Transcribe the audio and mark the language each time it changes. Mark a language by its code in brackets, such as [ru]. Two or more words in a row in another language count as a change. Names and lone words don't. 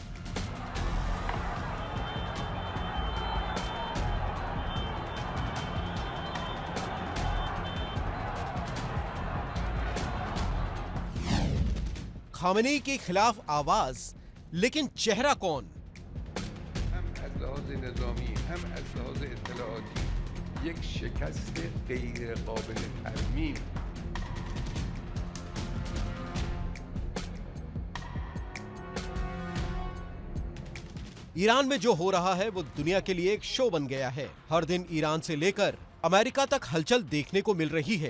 [hi] खामनेई के खिलाफ आवाज, लेकिन चेहरा कौन? [fa] हम از لحاظ نظامی هم از لحاظ اطلاعاتی یک شکست غیر قابل ترمیم. [hi] ईरान में जो हो रहा है वो दुनिया के लिए एक शो बन गया है। हर दिन ईरान से लेकर अमेरिका तक हलचल देखने को मिल रही है।